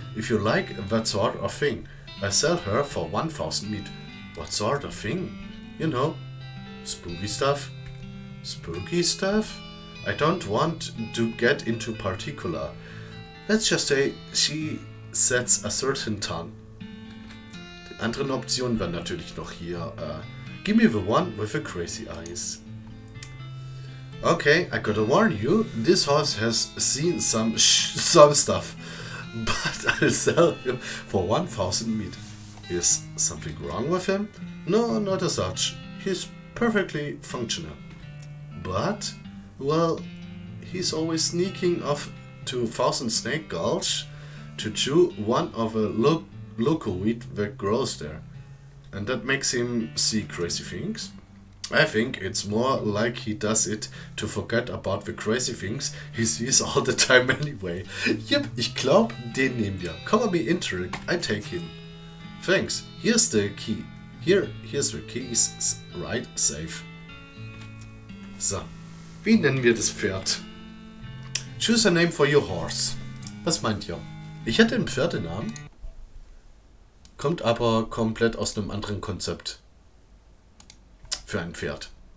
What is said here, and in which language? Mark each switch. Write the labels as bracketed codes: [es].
[en] If you like that sort of thing. I sell her for 1,000 meat. What sort of thing? You know, spooky stuff. Spooky stuff? I don't want to get into particular. Let's just say she sets a certain tone. [de] Die anderen Optionen wären natürlich noch hier. [en] Give me the one with the crazy eyes. Okay, I gotta warn you, this horse has seen some stuff. But I'll sell him for 1,000 meat. Is something wrong with him? No, not as such. He's perfectly functional. But, well, he's always sneaking off to Thousand Snake Gulch to chew one of a local wheat that grows there. And that makes him see crazy things. I think it's more like he does it to forget about the crazy things he sees all the time anyway. [de] Yep, ich glaub, den nehmen wir. [en] Cover me into it, I take him. Thanks, here's the key. Here's the keys, right, safe. [de] So, wie nennen wir das Pferd? [en] Choose a name for your horse. [de] Was meint ihr? Ich hätte einen Pferdenamen. Kommt aber komplett aus einem anderen Konzept. Für ein Pferd.